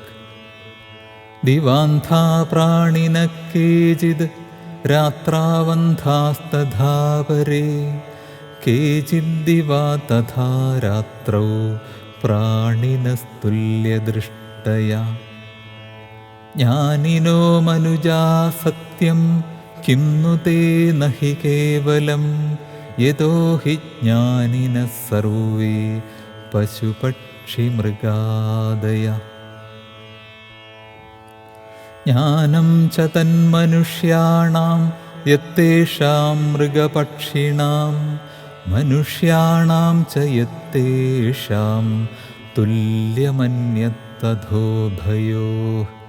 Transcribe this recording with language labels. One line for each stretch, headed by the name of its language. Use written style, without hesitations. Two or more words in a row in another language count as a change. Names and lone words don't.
Sanskrit: ദിവാന്ധാ പ്രാണിനഃ കേചിദ് രാത്രാവന്ധാസ്തഥാ പരേ കേചിദ്ദിവാ തഥാ രാത്രൗ പ്രാണിനസ്തുല്യദൃഷ്ടയാ. ജ്ഞാനിനോ മനുജാ സത്യം കിം नु ते न हि കേവലം യതോ ഹി ജ്ഞാനിനഃ സർവേ പശുപക്ഷിമൃഗാദയ. ജ്ഞാനം ച തന്മനുഷ്യാണാം യത്തേഷാം മൃഗപക്ഷിണാം മനുഷ്യാണാം ച യത്തേഷാം തുല്യമന്യത്തഥോഭയോഃ.